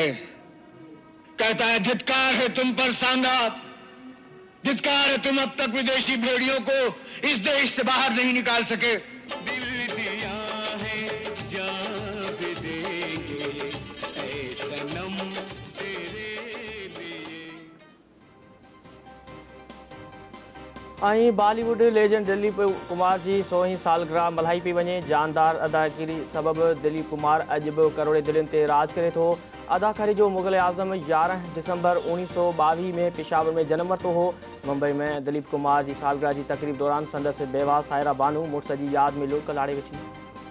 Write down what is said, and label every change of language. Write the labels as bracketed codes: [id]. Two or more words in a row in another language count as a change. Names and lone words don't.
[hi] कहता है धिक्कार है तुम पर सांगा, धिक्कार है तुम अब तक विदेशी भेड़ियों को इस देश से बाहर नहीं निकाल सके। दिल दिया है जान भी देंगे ऐ सनम तेरे लिए। [en] Bollywood legend [sd] दिलीप कुमार की 100वीं सालगिरह मल्हाई पई वञे। जानदार अदाकारी सबब दिलीप कुमार अज भी करोड़े दिलनि ते राज करे थो। अदाकारी जो मुग़ल आज़म 11 दिसंबर 1922 में पेशावर में जन्म वरितो हो। मुंबई में दिलीप कुमार की सालगिरह की तकरीब दौरान संदसि बेवा सायरा बानू मुड़स की याद में लोक लाड़े वेठी।